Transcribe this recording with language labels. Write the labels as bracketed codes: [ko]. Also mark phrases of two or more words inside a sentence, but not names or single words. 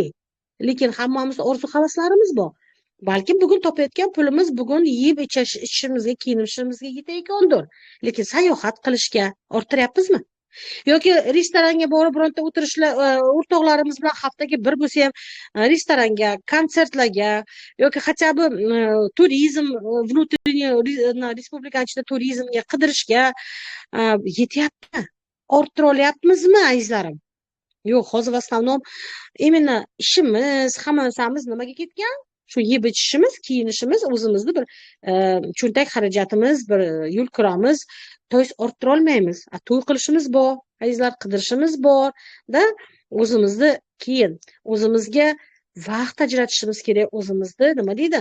[uz] Lekin hammamizda orzu-havaslarimiz bor. Balki bugun topayotgan pulimiz bugun yeb ichishimizga, kiyinishimizga yetayotgandir. Lekin sayohat qilishga orttiryapmizmi? Yoki restoranga borib bironta o'tirishlar, o'rtoqlarimiz bilan haftaga bir bo'lsa ham restoranga, konsertlarga yoki [ru] хотя бы [uz] turizm, внутренний respublika ichida turizmga qidirishga yetyapti. Orttira olyapmizmi, azizlarim? Yo'q, hozir [ru] в основном именно [uz] ishimiz, hamma narsamiz nimaga ketgan? Shu yeb ichishimiz, kiyinishimiz, o'zimizni bir cho'ntak xarajatimiz, bir yo'l kiramiz, to'y orttira olmaymiz. To'y qilishimiz bor, azizlar, qidirishimiz bor-da, o'zimizni keyin o'zimizga vaqt ajratishimiz kerak, o'zimizni nima deydi?